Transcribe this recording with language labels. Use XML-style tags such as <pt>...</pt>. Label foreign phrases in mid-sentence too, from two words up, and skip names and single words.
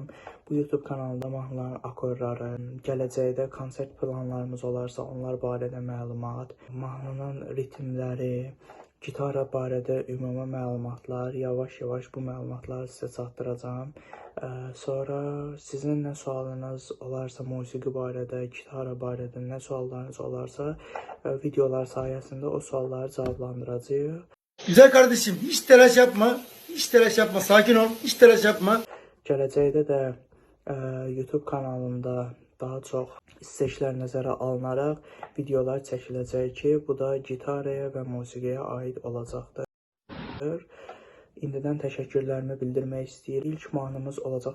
<az>Bu YouTube kanalında mahnıların akorları, gələcəkdə konsert planlarımız olarsa onlar barədə məlumat, mahnının ritmləri, gitara barədə ümumi məlumatlar, yavaş-yavaş bu məlumatları sizə çatdıracağam. Sonra sizin nə sualınız olarsa musiqi barədə, gitara barədə nə suallarınız olarsa videolar sayəsində o sualları cavablandıracağıq.</az> <tr>Güzel kardeşim, hiç telaş yapma, sakin ol, hiç telaş yapma.</tr> <az>Gələcəkdə də YouTube kanalımda daha çox istəklər nəzərə alınaraq videolar çəkiləcək ki, bu da gitaraya və musiqiyə aid olacaqdır. İndidən təşəkkürlərimi bildirmək istəyirəm. İlk mahnımız olacaq.</az>